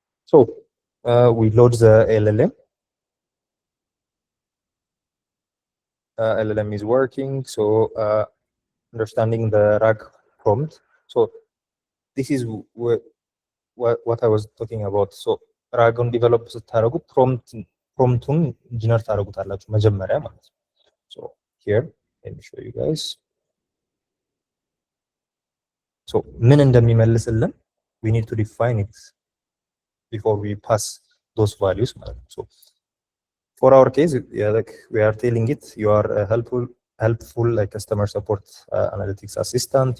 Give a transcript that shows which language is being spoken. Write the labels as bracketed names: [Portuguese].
[English] So we load the LLM. LLM is working, so understanding the RAG prompt. So this is what I was talking about. [Amharic] So RAG-ን develop ስታደርጉ promptን generate ታደርጉታላችሁ መጀመሪያ ማለት ነው. [English] So here let me show you guys. So ምን እንደሚመልስልን we need to define it before we pass those values. So for our case, like we are telling it, you are a helpful like customer support analytics assistant.